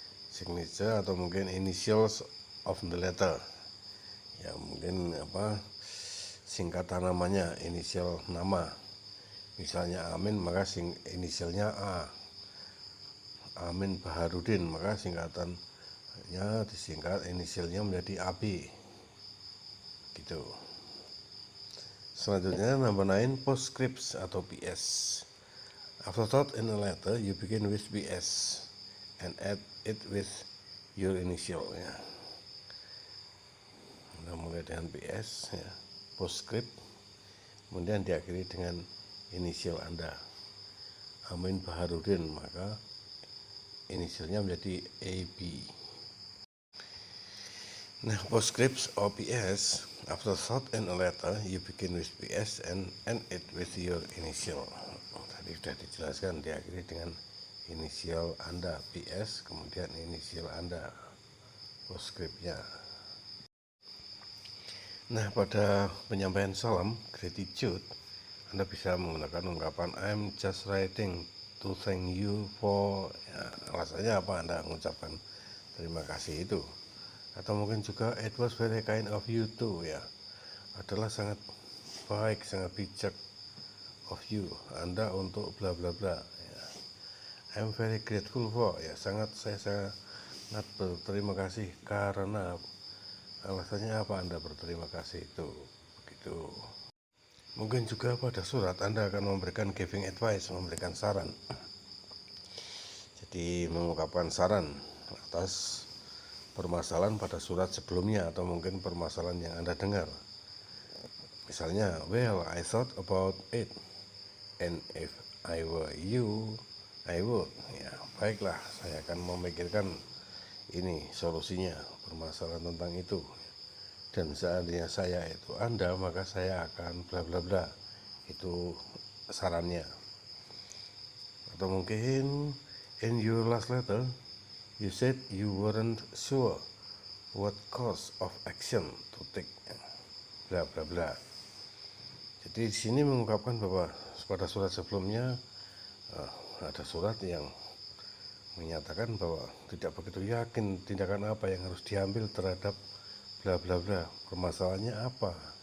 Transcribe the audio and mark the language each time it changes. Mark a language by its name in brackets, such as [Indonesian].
[Indonesian] Signature atau mungkin [English] initials of the letter, [Indonesian] ya, mungkin singkatan namanya, inisial nama. Misalnya Amin, maka inisialnya A. Amin Baharudin, maka singkatannya disingkat inisialnya menjadi AB, gitu. Selanjutnya number 9, postscripts atau PS. [English] Afterthought in a letter, you begin with PS and add it with your initial, ya. [Indonesian] Kita mulai dengan PS, ya, postscript, kemudian diakhiri dengan inisial Anda. Amin Baharudin, maka inisialnya menjadi AB. [English] Nah, postscript or PS, after thought in a letter, you begin with PS and end it with your initial. [Indonesian] Tadi sudah dijelaskan, diakhiri dengan inisial Anda, PS, kemudian inisial Anda, postscriptnya. Nah, pada penyampaian salam, gratitude, Anda bisa menggunakan ungkapan [English] I'm just writing to thank you for, [Indonesian] ya, alasannya apa Anda mengucapkan terima kasih itu. Atau mungkin juga [English] it was very kind of you too, [Indonesian] ya, adalah sangat baik, sangat bijak [English] of you, [Indonesian] Anda untuk bla bla bla, ya. [English] I'm very grateful for, [Indonesian] ya, saya sangat berterima kasih karena, alasannya apa Anda berterima kasih itu, begitu. Mungkin juga pada surat Anda akan memberikan [English] giving advice, [Indonesian] memberikan saran. Jadi mengungkapkan saran atas permasalahan pada surat sebelumnya atau mungkin permasalahan yang Anda dengar. Misalnya, [English] well, I thought about it, and if I were you, I would. [Indonesian] Ya, baiklah, saya akan memikirkan ini solusinya, permasalahan tentang itu. Dan seandainya saya itu Anda, maka saya akan bla bla bla. Itu sarannya. Atau mungkin [English] in your last letter, you said you weren't sure what course of action to take, bla bla bla. [Indonesian] Jadi di sini mengungkapkan bahwa pada surat sebelumnya ada surat yang menyatakan bahwa tidak begitu yakin tindakan apa yang harus diambil terhadap bla bla bla, permasalahannya apa.